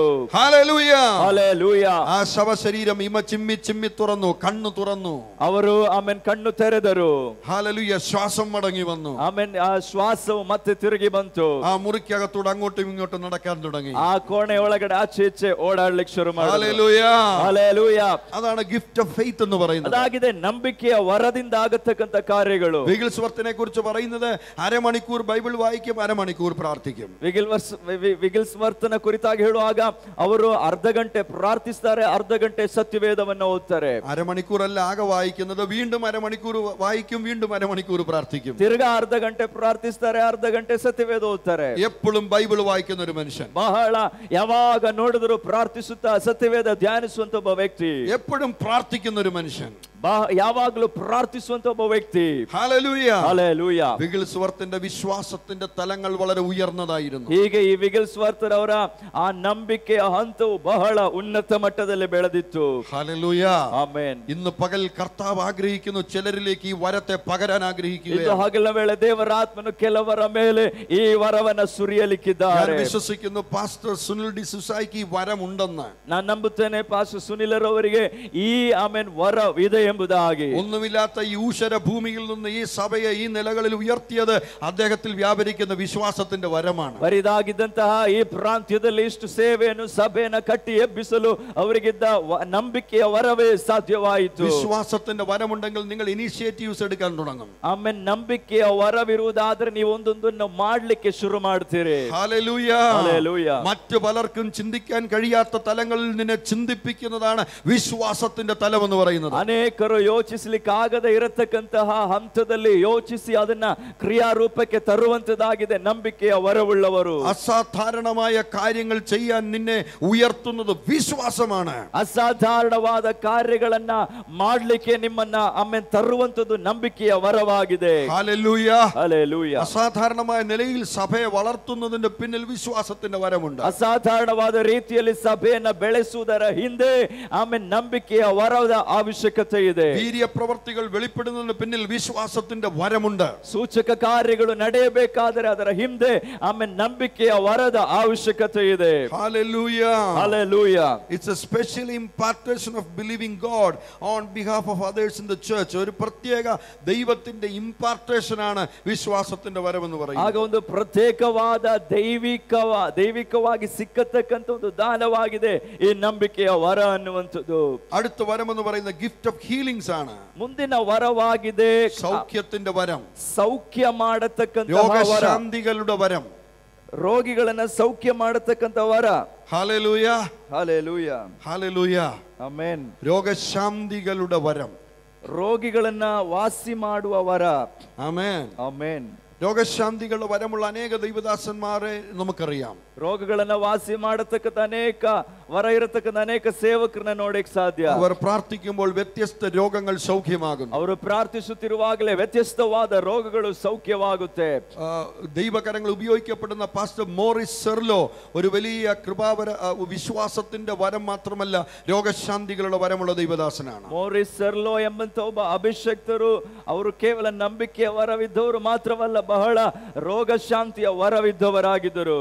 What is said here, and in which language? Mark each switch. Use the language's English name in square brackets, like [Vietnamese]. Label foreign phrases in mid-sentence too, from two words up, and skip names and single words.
[Malayalam] ഹല്ലേലൂയ. [Kannada] ಹಲ್ಲೆಲೂಯ. [Malayalam] ആ ശവശരീരം ഇമ ചിമ്മി ചിമ്മി തുറന്നു, കണ്ണു തുറന്നു. [Kannada] ಅವರು ಆಮೇಲೆ ಕಣ್ಣು ತೆರೆದರು. [Malayalam] ഹല്ലേലൂയ. ശ്വാസം മടങ്ങി വന്നു. [Kannada] ಆಮೇಲೆ ಆ ಶ್ವಾಸವು ಮತ್ತೆ ತಿರುಗಿ ಬಂತು. [Malayalam] ആ മുറിക്കകത്തൂടെ അങ്ങോട്ടും ഇങ്ങോട്ടും നടക്കാൻ തുടങ്ങി. [Kannada] ಆ ಕೋಣೆ ಒಳಗಡೆ ಆಚೆ ಈಚೆ ಓಡಾಡ್ಲಿಕ್ಕೆ ಶುರು ಮಾಡಿದರು. [Malayalam] ഹല്ലേലൂയ. [Kannada] ಹಲ್ಲೆಲೂಯ. [Malayalam] അതാണ് [English] gift of faith [Malayalam] എന്ന് പറയുന്നത്. [Kannada] ಅದಾಗಿದೆ ನಂಬಿಕೆಯ ವರದಿಂದ ಆಗತಕ್ಕಂತ ಕಾರ್ಯಗಳು. [Malayalam] വിഗിൽസ്വർത്തിനെ കുറിച്ച് പറയുന്നത് അരമണിക്കൂർ ബൈബിൾ വായിക്കും, അരമണിക്കൂർ പ്രാർത്ഥിക്കും. [Kannada] ವಿಗಿಲ್ಸ್ವರ್ತನ ಕುರಿತಾಗಿ ಹೇಳುವಾಗ ಅವರು ಅರ್ಧ ಗಂಟೆ ಪ್ರಾರ್ಥಿಸ್ತಾರೆ, ಅರ್ಧ ಗಂಟೆ ಸತ್ಯವೇದವನ್ನು ಓದ್ತಾರೆ. [Malayalam] അരമണിക്കൂർ അല്ല ആകെ വായിക്കുന്നത്, വീണ്ടും അരമണിക്കൂർ വായിക്കും, വീണ്ടും അരമണിക്കൂർ പ്രാർത്ഥിക്കും. [Kannada] ತಿರ್ಗಾ ಅರ್ಧ ಗಂಟೆ ಪ್ರಾರ್ಥಿಸ್ತಾರೆ, ಅರ್ಧ ಗಂಟೆ ಸತ್ಯವೇದ ಓದ್ತಾರೆ. [Malayalam] എപ്പോഴും ബൈബിൾ വായിക്കുന്ന ഒരു മനുഷ്യൻ, [Kannada] ಬಹಳ ಯಾವಾಗ ನೋಡಿದ್ರು ಪ್ರಾರ್ಥಿಸುತ್ತಾ ಸತ್ಯವೇದ ಧ್ಯಾನಿಸುವಂತ ಒಬ್ಬ ವ್ಯಕ್ತಿ, [Malayalam] എപ്പോഴും പ്രാർത്ഥിക്കുന്ന ഒരു മനുഷ്യൻ, [Kannada] ಯಾವಾಗಲೂ ಪ್ರಾರ್ಥಿಸುವಂತ ಒಬ್ಬ ವ್ಯಕ್ತಿ. [Malayalam] ഹല്ലേലൂയ. [Kannada] ಹಲ್ಲೆಲೂಯ. [Malayalam] വിഗിൽസ്വർത്തിന്റെ വിശ്വാസത്തിന്റെ തലങ്ങൾ വളരെ ഉയർന്നതായിരുന്നു. [Kannada] ಹೀಗೆ ಈ ವಿಗಿಲ್ಸ್ವರ್ತರವರ ಆ ನಂಬಿಕೆಯ ಹಂತವು ಬಹಳ ಉನ್ನತ ಮಟ್ಟದಲ್ಲಿ ಬೆಳೆದಿತ್ತು. [Malayalam] ഹല്ലേലൂയ. [Kannada] ಆಮೆನ್. [Malayalam] ഇന്ന് പകൽ കർത്താവ് ആഗ്രഹിക്കുന്നു ചിലരിലേക്ക് ഈ വരത്തെ പകരാൻ [Kannada] ಇದು [Malayalam] ആഗ്രഹിക്കുകയാണ്. [Kannada] ಹಗಲ ವೇಳೆ ದೇವರ ಆತ್ಮನು ಕೆಲವರ ಮೇಲೆ ಈ ವರವನ್ನ [Malayalam] ഞാൻ [Kannada] ಸುರಿಯಲಿಕ್ಕಿದ್ದಾರೆ. [Malayalam] വിശ്വസിക്കുന്നു പാസ്റ്റർ സുനിൽ ഡി സുസായിക്ക് ഈ വരം ഉണ്ടെന്ന്. [Kannada] ನಾನು ನಂಬುತ್ತೇನೆ ಪಾಸ್ಟರ್ ಸುನಿಲರವರಿಗೆ ಈ ಆಮೆನ್ ವರವಿದೆ ಎಂಬುದಾಗಿ. [Malayalam] ഒന്നുമില്ലാത്ത ഈ ഊഷര ഭൂമിയിൽ നിന്ന് ഈ സഭയെ ഈ നിലകളിൽ ഉയർത്തിയത് അദ്ദേഹത്തിൽ വ്യാപരിക്കുന്ന വിശ്വാസത്തിന്റെ വരമാണ്. [Kannada] ಬರಿದಾಗಿದ್ದಂತಹ ಈ ಪ್ರಾಂತ್ಯದಲ್ಲಿ ಇಷ್ಟು ಸೇವೆಯನ್ನು ಸಭೆಯನ್ನು ಕಟ್ಟಿ ಎಬ್ಬಿಸಲು ಅವರಿಗಿದ್ದ ನಂಬಿಕೆಯ ವರವೇ ಸಾಧ್ಯವಾಯಿತು. [Malayalam] വിശ്വാസത്തിന്റെ വരമുണ്ടെങ്കിൽ നിങ്ങൾ ഇനിഷ്യേറ്റീവ്സ് എടുക്കാൻ തുടങ്ങും. [Kannada] ಆಮೇಲೆ ನಂಬಿಕೆಯ ವರವಿರುವುದಾದ್ರೆ ನೀವು ಒಂದೊಂದನ್ನು ಮಾಡ್ಲಿಕ್ಕೆ ಶುರು ಮಾಡ್ತೀರಿ. [Malayalam] ഹല്ലേലൂയ. ഹല്ലേലൂയ. മറ്റു പലർക്കും ചിന്തിക്കാൻ കഴിയാത്ത തലങ്ങളിൽ നിന്നെ ചിന്തിപ്പിക്കുന്നതാണ് വിശ്വാസത്തിന്റെ തലം എന്ന് പറയുന്നത്. [Kannada] ಅನೇಕರು ಯೋಚಿಸಲಿಕ್ಕೆ ಆಗದೆ ಇರತಕ್ಕಂತಹ ಹಂತದಲ್ಲಿ ಯೋಚಿಸಿ ಅದನ್ನ ಕ್ರಿಯಾರೂಪಕ್ಕೆ ತರುವಂತದಾಗಿದೆ ನಂಬಿಕೆಯ ವರವುಳ್ಳವರು. [Malayalam] അസാധാരണമായ കാര്യങ്ങൾ ചെയ്യാൻ നിന്നെ ഉയർത്തുന്നത് വിശ്വാസമാണ്. [Kannada] ಅಸಾಧಾರಣವಾದ ಕಾರ್ಯಗಳನ್ನ ಮಾಡ್ಲಿಕ್ಕೆ ನಿಮ್ಮನ್ನ ಆಮೇಲೆ ತರುವಂತದ್ದು ನಂಬಿಕೆಯ ವರವಾಗಿದೆ. [Malayalam] ഹല്ലേലൂയ. [Kannada] ಹಲ್ಲೆಲೂಯ. [Malayalam] അസാധാരണമായ നിലയിൽ സഭയെ വളർത്തുന്നതിന്റെ പിന്നിൽ വിശ്വാസത്തിന്റെ വരമുണ്ട്. [Kannada] ಅಸಾಧಾರಣವಾದ ರೀತಿಯಲ್ಲಿ ಸಭೆಯನ್ನ ಬೆಳೆಸುವುದರ ಹಿಂದೆ ಆಮೇಲೆ ನಂಬಿಕೆಯ ವರದ ಅವಶ್ಯಕತೆ ಇದೆ. [Malayalam] വീര്യ പ്രവർത്തികൾ വെളിപ്പെടുന്നതിന് പിന്നിൽ വിശ്വാസത്തിന്റെ വരമുണ്ട്. [Kannada] ಸೂಚಕ ಕಾರ್ಯಗಳು ನಡೆಯಬೇಕಾದರೆ ಅದರ ಹಿಂದೆ ಆಮೇಲೆ ನಂಬಿಕೆಯ ವರದ ಅವಶ್ಯಕತೆ ಇದೆ. [English] Hallelujah. Hallelujah. It's a special impartation of believing God on behalf of others in the church. [Malayalam] ഒരു പ്രത്യേക ദൈവത്തിന്റെ impartation ആണ് വിശ്വാസത്തിന്റെ വരമെന്ന് പറയുന്നത്. [Kannada] ಆಗ ಒಂದು ಪ್ರತ್ಯೇಕವಾದ ದೈವಿಕವಾಗಿ ಸಿಕ್ಕತಕ್ಕಂತ ಒಂದು ದಾನವಾಗಿದೆ ಈ ನಂಬಿಕೆಯ ವರ ಅನ್ನುವಂಥದ್ದು. [Malayalam] അടുത്ത വരമെന്ന് പറയുന്ന [English] gift of healings [Malayalam] ആണ്. [Kannada] ಮುಂದಿನ ವರವಾಗಿದೆ [Malayalam] സൗഖ്യത്തിന്റെ വരം, [Kannada] ಸೌಖ್ಯ ಮಾಡತಕ್ಕಂತ ವರ, [Malayalam] രോഗശാന്തികളുടെ വരം, [Kannada] ರೋಗಿಗಳನ್ನ ಸೌಖ್ಯ ಮಾಡತಕ್ಕಂತ ವರ. [Malayalam] ഹല്ലേലൂയ, [Kannada] ಹಲ್ಲೆಲೂಯ, [Malayalam] ഹല്ലേലൂയ. [Kannada] ಆಮೆನ್. [Malayalam] രോഗശാന്തികളുടെ വരം, [Kannada] ರೋಗಿಗಳನ್ನ ವಾಸಿ ಮಾಡುವ ವರ. [Malayalam] ആമേൻ, [Kannada] ಆಮೆನ್. [Malayalam] രോഗശാന്തികളുടെ വരമുള്ള അനേക ദൈവദാസന്മാരെ നമുക്കറിയാം. [Kannada] ರೋಗಗಳನ್ನ ವಾಸಿ ಮಾಡತಕ್ಕಂತ ಅನೇಕ ವರ ಇರತಕ್ಕಂತ ಅನೇಕ ಸೇವಕರನ್ನ ನೋಡಕ್ ಸಾಧ್ಯ. [Malayalam] അവർ പ്രാർത്ഥിക്കുമ്പോൾ വ്യത്യസ്ത രോഗങ്ങൾ സൗഖ്യമാകുന്നു. [Kannada] ಅವರು ಪ್ರಾರ್ಥಿಸುತ್ತಿರುವಾಗಲೇ ವ್ಯತ್ಯಸ್ತವಾದ ರೋಗಗಳು ಸೌಖ್ಯವಾಗುತ್ತೆ. [Malayalam] ദൈവകരങ്ങൾ ഉപയോഗിക്കപ്പെടുന്ന പാസ്റ്റർ മോറിസ് സെർലോ ഒരു വലിയ കൃപാവര വിശ്വാസത്തിന്റെ വരം മാത്രമല്ല രോഗശാന്തികളുടെ വരമുള്ള ദൈവദാസനാണ്. [Kannada] ಮೋರಿಸ್ ಸರ್ಲೋ ಎಂಬಂತ ಒಬ್ಬ ಅಭಿಷಕ್ತರು, ಅವರು ಕೇವಲ ನಂಬಿಕೆಯ ವರವಿದ್ದವರು ಮಾತ್ರವಲ್ಲ, ಬಹಳ ರೋಗ ಶಾಂತಿಯ ವರವಿದ್ದವರಾಗಿದ್ದರು.